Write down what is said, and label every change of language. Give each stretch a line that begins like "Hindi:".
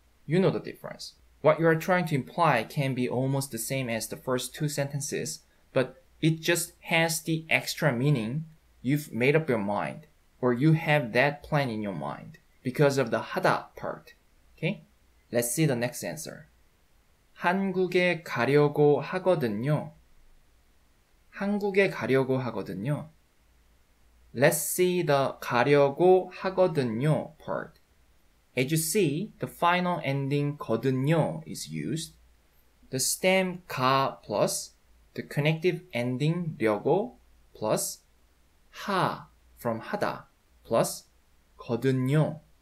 English: You know the difference. What you are trying to imply can be almost the same as the first two sentences, but it just has the extra meaning you've made up your mind, or you have that plan in your mind because of the 하다 part. Okay? Let's see the next answer.
Korean: 한국에 가려고 하거든요. 한국에 가려고 하거든요.
English: Let's see the 가려고 하거든요 part. As you see, the final ending 거든요 is used. The stem 가 plus the connective ending 려고 plus 하 from 하다 plus 거든요.